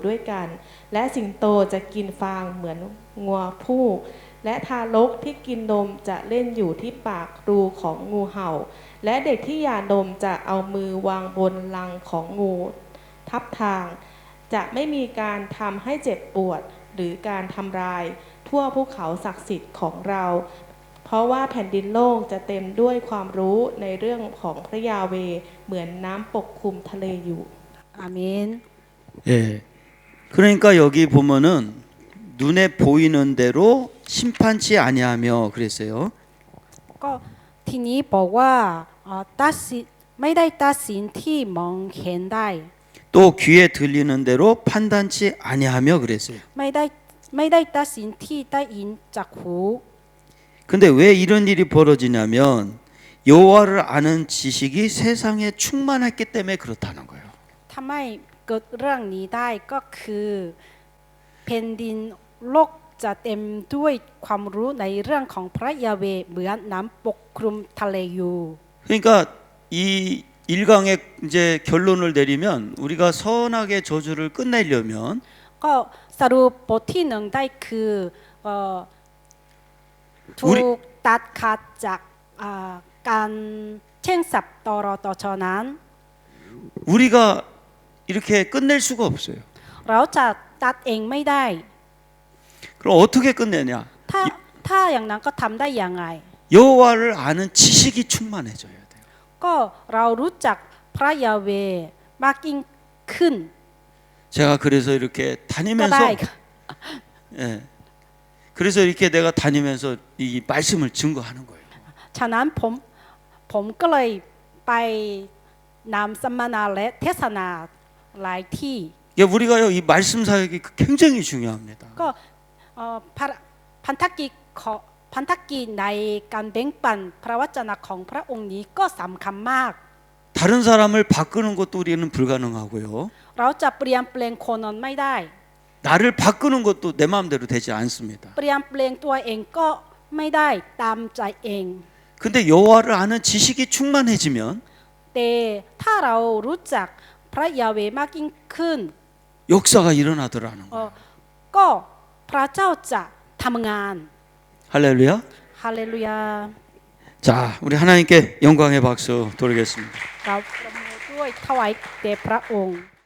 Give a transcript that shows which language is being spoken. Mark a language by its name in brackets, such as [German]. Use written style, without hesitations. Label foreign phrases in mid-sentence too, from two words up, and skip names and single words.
[Thai] ด้วยกันและสิงโตจะกินฟางเหมือนงัวผู้และทารกที่กินนมจะเล่นอยู่ที่ปากรูของงูเห่าและเด็กที่หย่านมจะเอามือวางบนรังของงูทับทางจะไม่มีการทำให้เจ็บปวดหรือการทำลายทั่วภูเขาศักดิ์สิทธิ์ของเราเพราะว่าแผ่นดินโลกจะเต็มด้วยความรู้ในเรื่องของพระยาเวห์เหมือนน้ำปกคลุมทะเลอยู่ [Korean] 아멘. 예. 그러니까 여기 보면은 눈에 보이는 대로 심판치 아니하며 그랬어요. [Thai] ก็ทีนี้บอกว่าตัดสินไม่ได้ตัดสินที่มองเห็นได้ [Korean] 또 귀에 들리는 대로 판단치 아니하며 그랬어요. [Thai] ไม่ได้ตัดสินที่ได้ยินจากหู [Korean] 근데 왜 이런 일이 벌어지냐면 여호와를 아는 지식이 세상에 충만했기 때문에 그렇다는 거예요. [Thai] ทำไมเกิดเรื่องนี้ได้ก็คือแผ่นดินโลกจะเต็มด้วยความรู้ในเรื่องของพระยาเวห์เหมือนน้ำปกคลุมทะเลอยู่ [Korean] 그러니까 이 일강의 이제 결론을 내리면 우리가 선하게 저주를 끝내려면 [Thai] ก็สรุปบทที่หนึ่งได้คือถูกตัดขาดจากการแช่งสับตรตชนั้น [Korean] 우리가 이렇게 끝낼 수가 없어요. [Thai] เราจะตัดเองไม่ได้ [Korean] 그럼 어떻게 끝내냐? [Thai] ถ้าอย่างนั้นก็ทำได้ยังไง [Korean] 여호와를 아는 지식이 충만해져야 돼요. [Thai] ก็เรารู้จักพระยาเวห์มากยิ่งขึ้น [Korean] 제가 그래서 이렇게 [Thai] ก็ [Korean] 다니면서 [Thai] ได้ค่ะ [Korean] 예. 그래서 이렇게 내가 다니면서 이 말씀을 증거하는 거예요. [Thai] ฉะนั้นผมก็เลยไปนำสัมมนาและเทศนาหลายที่ [Korean] 예, 우리가요 이 말씀 사역이 굉장히 중요합니다. [Thai] ก็พันธกิจในการแบ่งปันพระวจนะของพระองค์นี้ก็สำคัญมาก [Korean] 다른 사람을 바꾸는 것도 우리는 불가능하고요. [Thai] เราจะเปลี่ยนแปลงคนนั้นไม่ได้ [Korean] 나를 바꾸는 것도 내 마음대로 되지 않습니다. [Thai] เปลี่ยนแปลงตัวเองก็ไม่ได้ตามใจเอง [Korean] 근데 여호와를 아는 지식이 충만해지면 [Thai] แต่ถ้าเรารู้จักพระยาเวห์มากยิ่งขึ้น [Korean] 역사가 일어나더라는 เอ่ 거예요. [Thai] อก็พระเจ้าจะทำงาน [Korean] 할렐루야. [Thai] ฮาเลลูยา [Korean] 자, 우리 하나님께 영광의 박수 돌리겠습니다. [Thai] เราประมือด้วยถวายแด่พระองค์